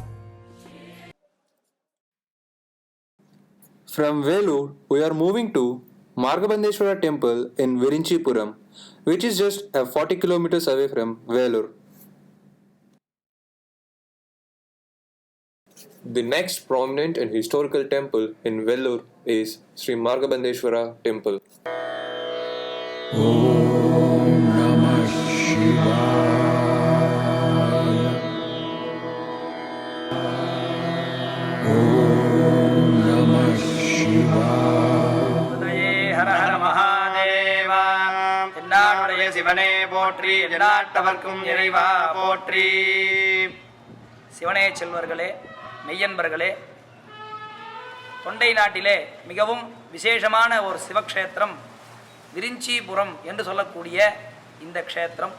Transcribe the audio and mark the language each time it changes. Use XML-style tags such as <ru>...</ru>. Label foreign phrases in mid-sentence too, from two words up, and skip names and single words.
<en>From Vellore, we are moving to Margabandeshwara temple in Virinchipuram, which is just 40 kilometers away from Vellore. The next prominent and historical temple in Vellore is Sri Margabandeshwara temple.</en> <sa>ॐ नमः शिवाय. ॐ नमः शिवाय. हर हर महादेव.</sa> <ta>என்னாடுடைய சிவனே போற்றி, எந்நாட்டவர்க்கும் இறைவா போற்றி. சிவனே செல்வர்களே, மெய்யன்பர்களே, தொண்டை நாட்டிலே மிகவும் விசேஷமான ஒரு சிவக்ஷேத்திரம் விரிஞ்சிபுரம் என்று சொல்லக்கூடிய இந்த க்ஷேத்திரம்.</ta>